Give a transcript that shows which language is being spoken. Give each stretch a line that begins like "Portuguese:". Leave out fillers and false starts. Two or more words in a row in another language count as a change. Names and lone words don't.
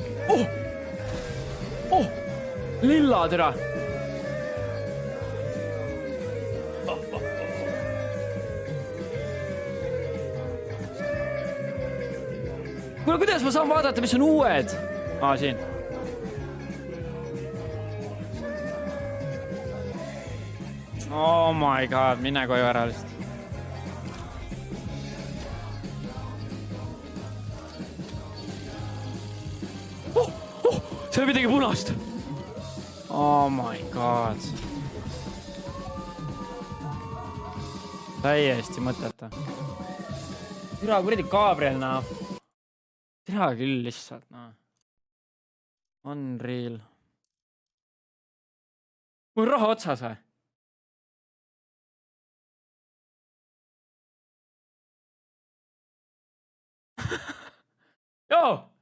Estonian: Lilla türa. Kuule, kuidas ma saan vaadata, mis on uued? Siin.
English: Oh my god,
Estonian: mine koju ära lihtsalt. See on midagi punast.
English: Oh my god.
Estonian: Täiesti mõteta. Türa kuradi Gabriel, Türa küll lihtsalt, Unreal. Mul on raha otsas või? Joo!